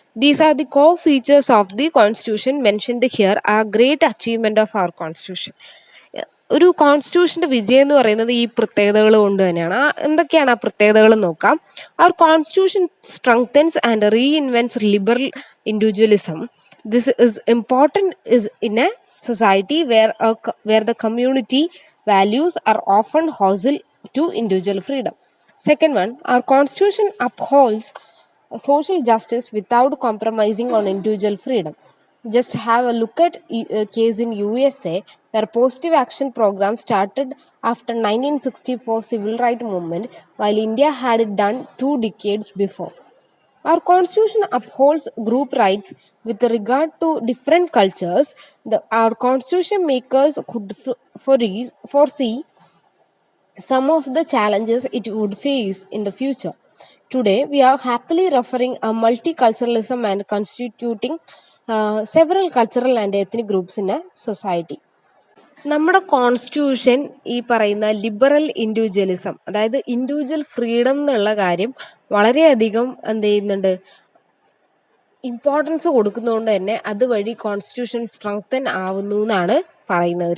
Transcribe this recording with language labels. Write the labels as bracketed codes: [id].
[en] These are the core features of the constitution mentioned here are great achievement of our constitution. [ml] ഒരു കോൺസ്റ്റിറ്റ്യൂഷന്റെ വിജയം എന്ന് പറയുന്നത് ഈ പ്രത്യേകതകൾ കൊണ്ട് തന്നെയാണ്. എന്തൊക്കെയാണ് ആ പ്രത്യേകതകൾ നോക്കാം. [en] Our constitution strengthens and reinvents liberal individualism. This is important is in a society where the community values are often hostile to individual freedom. Second one, our constitution upholds social justice without compromising on individual freedom. Just have a look at a case in USA where positive action program started after 1964 civil rights movement, while India had it done 2 decades before. Our constitution upholds group rights with regard to different cultures. Our constitution makers could foresee some of the challenges it would face in the future. Today, we are happily referring a multiculturalism and constituting several cultural and ethnic groups in a society. [ml] നമ്മുടെ constitution ഈ പറയുന്ന liberal individualism, അതായത് individual freedom എന്നുള്ള കാര്യം വളരെയധികം എന്ത് ചെയ്യുന്നുണ്ട്, importance കൊടുക്കുന്നതുകൊണ്ട് തന്നെ അതുവഴി കോൺസ്റ്റിറ്റ്യൂഷൻ സ്ട്രെങ്തൻ ആവുന്നു എന്നാണ് പറയുന്നത്.